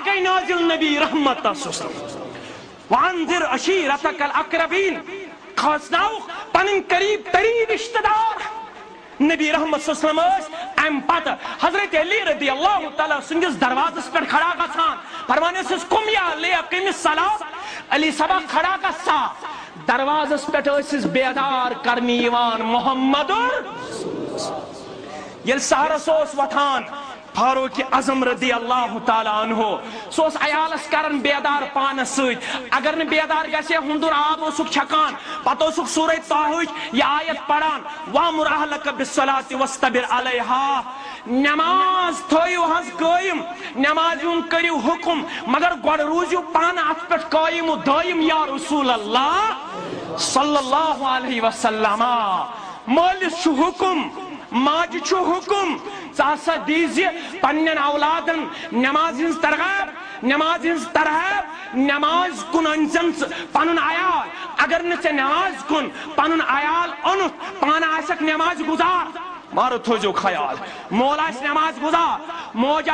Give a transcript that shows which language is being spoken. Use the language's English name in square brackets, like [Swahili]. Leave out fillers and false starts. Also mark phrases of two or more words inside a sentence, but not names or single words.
[Kashmiri] گٔے نازل نبی رحمت [Arabic] وانذر عشیرتک الاقربین [Kashmiri] کھوژناوُکھ پنٕنۍ قریب تریٖن رشتہٕ دار نبی رحمت [Arabic] صلی اللہ علیہ وسلم [Kashmiri] ٲسۍ امہِ پتہٕ حضرت علی [Arabic] رضی اللہ تعالیٰ [Kashmiri] سٕنٛدِس دروازس پٮ۪ٹھ کھڑا گژھان فرمان ٲسِس [Arabic] قُم یا علی اقیم الصلاۃ [Kashmiri] علی صبا کھڑا گژھ سا دروازس پٮ۪ٹھ ٲسِس بیدار کرنہِ یِوان محمد ییٚلہِ سحرس اوس وۄتھان فاروق اعظم [Arabic] رضی اللہ تعالیٰ عنہ [Kashmiri] سُہ اوس عیالس کران بیدار پانس سۭتۍ اگر نہٕ بیدار گژھِ ہے ہُنٛدُر آب اوسُکھ چھکان پتہٕ اوسُکھ سورہ طٰہٕچ یہِ آیت پران [Arabic] وامر اہلک بالصلاۃ واصطبر علیہا [Kashmiri] نماز تھٲیِو حظ قٲیِم نمازِ ہُنٛد کٔرِو حُکم مگر گۄڈٕ روٗزِو پانہٕ اتھ پٮ۪ٹھ قٲیِم و دٲیِم [Arabic] یا رسول اللہ صلی اللہ علیہ وسلم [Kashmiri] مٲلِس چھُ حُکم ماجہِ چھُ حُکم ژٕ ہسا دیٖزِ پننٮ۪ن اولادن نماز ہٕنٛز ترغیب نماز کُن أنزن ژٕ پنُن عیال اگر نہٕ ژےٚ نماز کُن پنُن عیال اوٚنُتھ پانہٕ آسکھ نماز گُزار مارٕ تھٲیزیو خیال مول آسہِ نماز گُزار موج